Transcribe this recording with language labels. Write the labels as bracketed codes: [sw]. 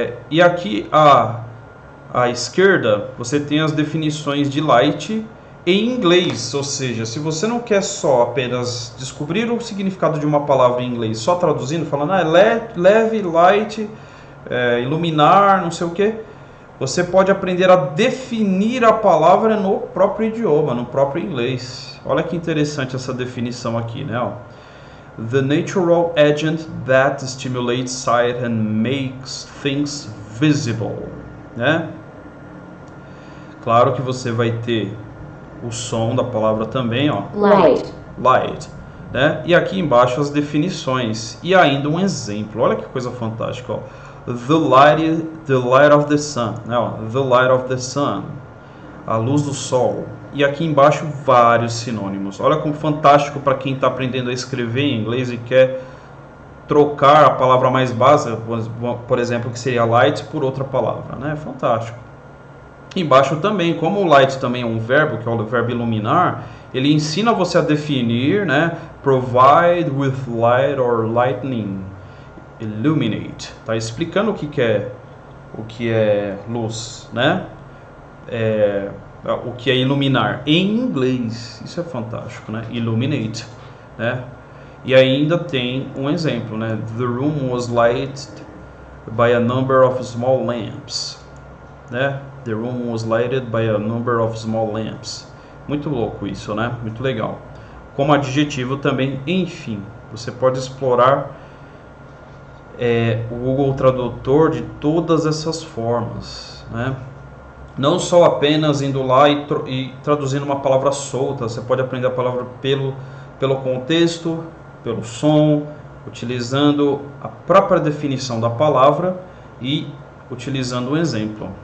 [pt] E aqui à esquerda, você tem as definições de light em inglês, ou seja, se você não quer só apenas descobrir o significado de uma palavra em inglês, só traduzindo, falando leve, light, iluminar, não sei o que, você pode aprender a definir a palavra no próprio idioma, no próprio inglês. Olha que interessante essa definição aqui, né? Ó. [en] The natural agent that stimulates sight and makes things visible, né? [pt] Claro que você vai ter o som da palavra também, ó. [en] Light. Light, né? [pt] E aqui embaixo as definições e ainda um exemplo. Olha que coisa fantástica, ó. [en] The light of the sun, [pt] né? Ó. [en] The light of the sun, [pt] a luz do sol, e aqui embaixo vários sinônimos. Olha como fantástico para quem está aprendendo a escrever em inglês e quer trocar a palavra mais básica, por exemplo, que seria light, por outra palavra, né? Fantástico. Aqui embaixo também, como o light também é um verbo, que é o verbo iluminar, ele ensina você a definir, né? [en] Provide with light or lightning. [pt] Illuminate. Tá explicando o que é luz, né? O que é iluminar em inglês. Isso é fantástico, né? Illuminate, né? E ainda tem um exemplo, né? [en] The room was lighted by a number of small lamps, né? The room was lighted by a number of small lamps. [pt] Muito louco isso, né? Muito legal. Como adjetivo também, enfim, você pode explorar o Google Tradutor de todas essas formas, né? Não só apenas indo lá e traduzindo uma palavra solta. Você pode aprender a palavra pelo contexto, pelo som, utilizando a própria definição da palavra e utilizando um exemplo.